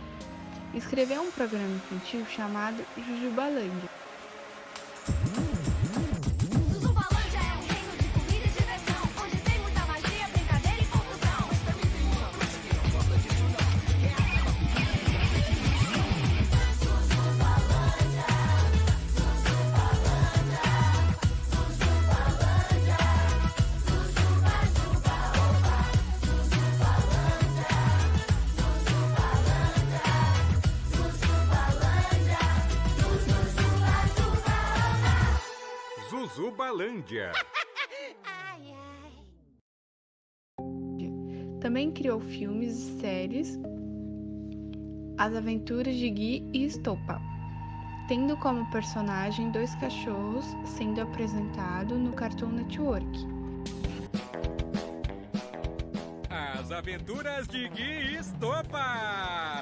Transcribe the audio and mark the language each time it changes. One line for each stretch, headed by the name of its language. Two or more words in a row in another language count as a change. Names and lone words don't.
Portuguese: Escreveu um programa infantil chamado Jujubalândia. Zuzubalândia é um reino de comida e diversão, onde tem muita magia, brincadeira e confusão. Mas também tem uma coisa que não gosta disso não, que é a Zuzubalândia, Zuzubalândia, Zuzubalândia, Zuzuba, Zuba, oba, Zuzubalândia, Zuzubalândia, Zuzubalândia, Zuzubalândia. ai, ai. Também criou filmes e séries As Aventuras de Gui e Estopa, tendo como personagem dois cachorros, sendo apresentado no Cartoon Network. As Aventuras de Gui e Estopa.